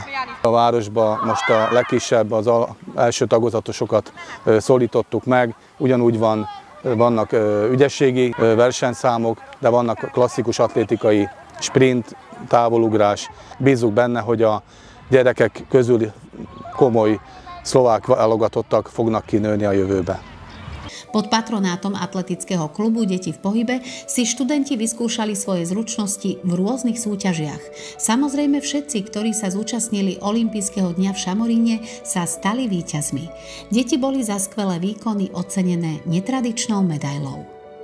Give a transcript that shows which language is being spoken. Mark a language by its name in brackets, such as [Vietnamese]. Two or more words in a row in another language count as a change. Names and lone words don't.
[Hungarian] A városban most a legkisebb, az első tagozatosokat szólítottuk meg, ugyanúgy vannak ügyességi versenyszámok, de vannak klasszikus atlétikai sprint, távolugrás. Bízzuk benne, hogy a gyerekek közül komoly szlovák válogatottak fognak kinőni a jövőbe. [Slovak] Pod patronátom atletického klubu Deti v pohybe si študenti vyskúšali svoje zručnosti v rôznych súťažiach. Samozrejme všetci, ktorí sa zúčastnili olympijského dňa v Šamoríne, sa stali víťazmi. Deti boli za skvelé výkony ocenené netradičnou medailou.